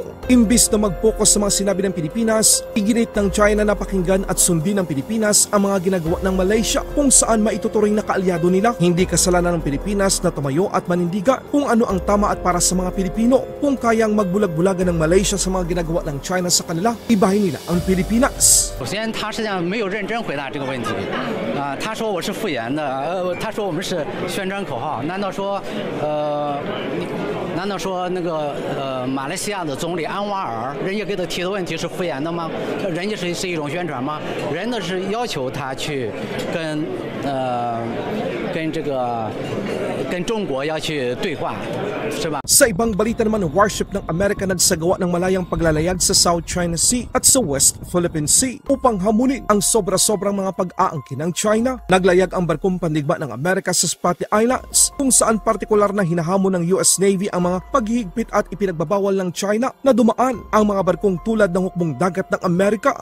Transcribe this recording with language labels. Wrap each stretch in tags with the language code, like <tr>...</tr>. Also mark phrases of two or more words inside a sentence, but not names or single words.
<tl>Imbis na mag-focus sa mga sinabi ng Pilipinas, iginit ng China na pakinggan at sundin ng Pilipinas ang mga ginagawa ng Malaysia kung saan maituturing na kaalyado nila. Hindi kasalanan ng Pilipinas na tumayo at manindigan kung ano ang tama at para sa mga Pilipino. Kung kayang magbulag-bulagan ng Malaysia sa mga ginagawa ng China sa kanila, ibahin nila ang Pilipinas.</tl> <zh>首先，他实际上没有认真回答这个问题。他说我是敷衍的，他说我们是宣传口号。难道说那个马来西亚的总理安瓦尔，人家给他提的问题是敷衍的吗？人家是一种宣传吗？人家是要求他去跟中国要去对话，是吧？</zh> <tl>Sa ibang balita naman, warship ng Amerika nagsagawa ng malayang paglalayag sa South China Sea at sa West Philippine Sea upang hamunin ang sobra-sobrang mga pag-aangkin ng China. Naglayag ang barkong pandigma ng Amerika sa Spratly Islands kung saan partikular na hinahamon ng US Navy ang mga paghihigpit at ipinagbabawal ng China na dumaan ang mga barkong tulad ng hukbong dagat ng Amerika.</tl>